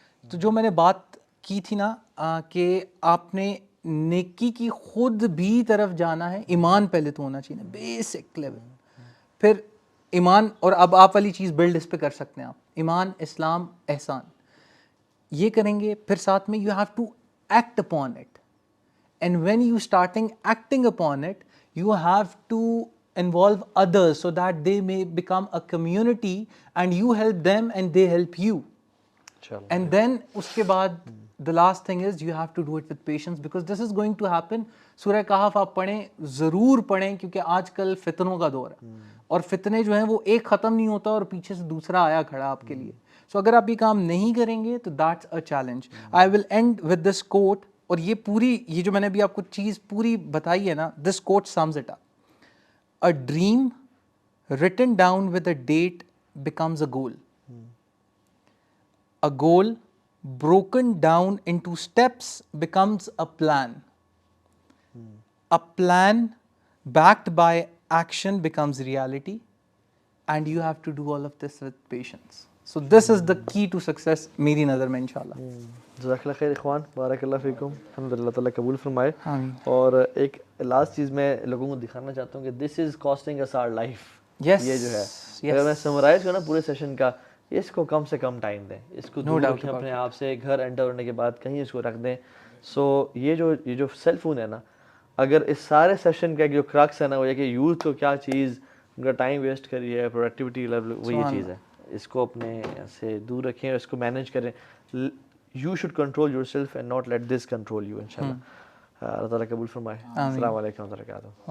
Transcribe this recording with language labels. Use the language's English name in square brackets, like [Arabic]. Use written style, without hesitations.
[Urdu] تو جو میں نے بات کی تھی نا کہ آپ نے نیکی کی خود بھی طرف جانا ہے, ایمان پہلے تو ہونا چاہیے, بیسک لیول. پھر ایمان, اور اب آپ والی چیز بلڈ اس پہ کر سکتے ہیں آپ, ایمان, اسلام, احسان, یہ کریں گے. پھر ساتھ میں [English] You have to act upon it. And when you starting acting upon it, you have to involve others so that they may become a community and you help them and they help you. And then [Urdu] uske baad [English] the last thing is you have to do it with patience, because this is going to happen. [Urdu] سورہ کہف آپ پڑھیں, ضرور پڑھیں, کیونکہ آج کل فتنوں کا دور ہے, اور فتنے جو ہیں وہ ایک ختم نہیں ہوتا اور پیچھے سے دوسرا آیا کھڑا آپ کے لیے. سو اگر آپ یہ کام نہیں کریں گے تو [English] that's a challenge. I will end with this quote. [Urdu] اور یہ پوری, یہ جو میں نے ابھی آپ کو چیز پوری بتائی ہے نا, [English] This quote sums it up. A dream written down with a date becomes a goal. A goal broken down into steps becomes a plan. A plan backed by action becomes reality, and you have to do all of this with patience. So this is the key to success [Urdu] میری نظر میں [English] انشاءاللہ. [Arabic] جزاک اللہ خیر اخوان, بارک اللہ فیکم, الحمد للہ تعالیٰ [Urdu] قبول فرمائے. [Arabic] آمین. [Urdu] اور ایک لاسٹ چیز میں لوگوں کو دکھانا چاہتا ہوں کہ [English] This is costing us our life. Yes. [Urdu] یہ جو ہے, اگر میں سمرائز کروں نا پورے سیشن کا, اس کو کم سے کم ٹائم دیں, اس کو دور رکھیں اپنے آپ سے, گھر انٹر ہونے کے بعد کہیں اس کو رکھ دیں. سو یہ جو سیل فون ہے نا, اگر اس سارے سیشن کا جو کراکس ہے نا وہ یہ کہ یوتھ کو کیا چیز ان کا ٹائم ویسٹ کری ہے, پروڈکٹیوٹی لیول, وہ یہ چیز ہے. اس کو اپنے سے دور رکھیں اور اس کو مینیج کریں. [English] You should control yourself and not let this control you, inshallah. [Urdu] اللہ تعالیٰ قبول فرمائے. [Arabic] السلام علیکم و رحمۃ اللہ وبرکاتہ.